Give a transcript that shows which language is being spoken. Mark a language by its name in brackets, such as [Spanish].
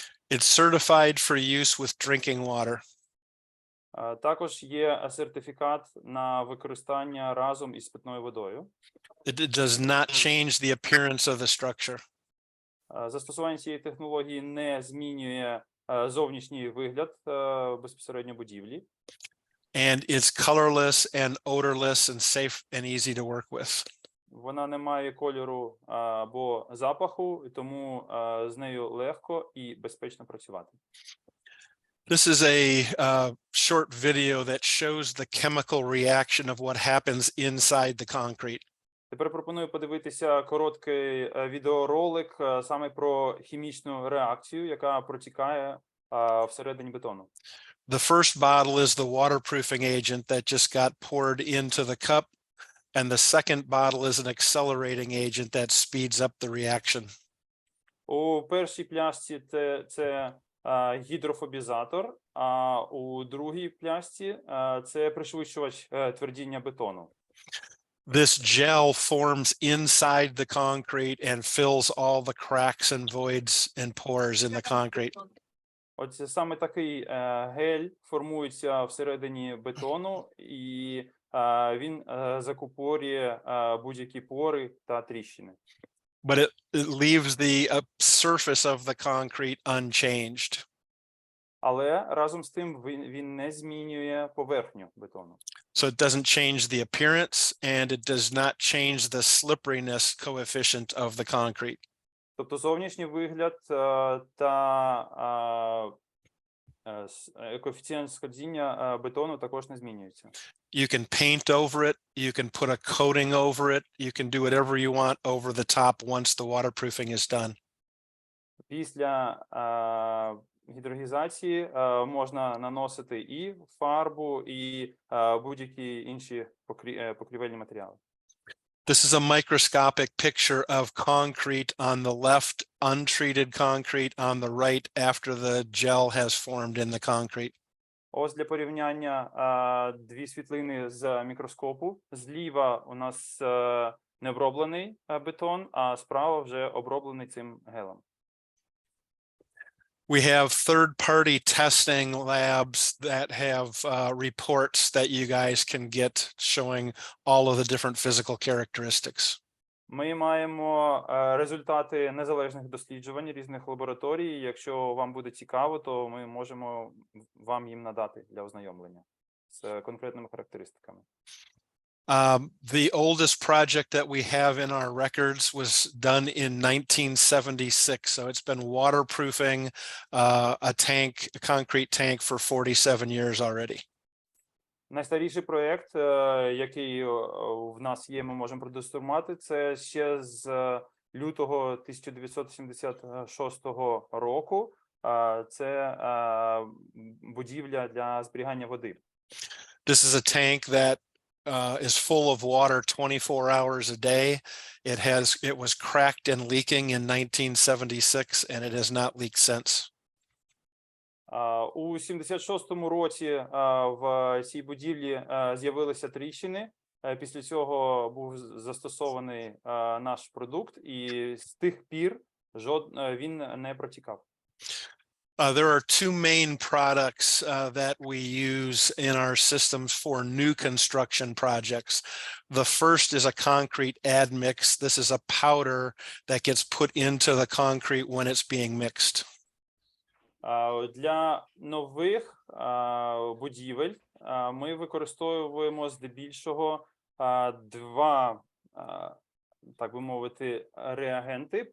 [English] It's certified for use with drinking water. [Ukrainian] Також є сертифікат на використання разом із питною водою. [English] It does not change the appearance of the structure. [Ukrainian] Застосування цієї технології не змінює зовнішній вигляд безпосередньо будівлі. [English] And it's colorless and odorless and safe and easy to work with. [Ukrainian] Вона не має кольору або запаху, і тому з нею легко і безпечно працювати. [English] This is a short video that shows the chemical reaction of what happens inside the concrete. [Ukrainian] Тепер пропоную подивитися короткий відеоролик саме про хімічну реакцію, яка протікає всередині бетону. [English] The first bottle is the waterproofing agent that just got poured into the cup, and the second bottle is an accelerating agent that speeds up the reaction. [Ukrainian] У першій пляшці це гідрофобізатор, а у другій пляшці це пришвидшувач твердіння бетону. [English] This gel forms inside the concrete and fills all the cracks and voids and pores in the concrete. [Ukrainian] Оце саме такий гель формується всередині бетону, і він закупорює будь-які пори та тріщини. [English] But it leaves the surface of the concrete unchanged. [Ukrainian] Але разом з тим він не змінює поверхню бетону. [English] So it doesn't change the appearance and it does not change the slipperiness coefficient of the concrete. [Ukrainian] Тобто зовнішній вигляд та коефіцієнт сходжіння бетону також не змінюється. [English] You can paint over it, you can put a coating over it, you can do whatever you want over the top once the waterproofing is done. [Ukrainian] Після гідроізоляції можна наносити і фарбу, і будь-які інші покрівельні матеріали. [English] This is a microscopic picture of concrete on the left, untreated concrete on the right after the gel has formed in the concrete. [Ukrainian] Ось для порівняння дві світлини з мікроскопу. Зліва у нас необроблений бетон, а справа вже оброблений цим гелем. [English] We have third-party testing labs that have reports that you guys can get showing all of the different physical characteristics. [Ukrainian] Ми маємо результати незалежних досліджувань різних лабораторій. Якщо вам буде цікаво, то ми можемо вам їм надати для ознайомлення з конкретними характеристиками. [English] The oldest project that we have in our records was done in 1976. So it's been waterproofing a concrete tank for 47 years already. [Ukrainian] Найстаріший проєкт, який в нас є, ми можемо продемонструвати, це ще з лютого 1976 року. Це будівля для зберігання води. [English] This is a tank that is full of water 24 hours a day. It was cracked and leaking in 1976 and it has not leaked since. [Ukrainian] У 76-му році в цій будівлі з'явилися тріщини, Після цього був застосований наш продукт, і з тих пір він не протікав. [English] There are two main products that we use in our systems for new construction projects. The first is a concrete admix. This is a powder that gets put into the concrete when it's being mixed. [Ukrainian] Для нових будівель ми використовуємо здебільшого два, так би мовити, реагенти.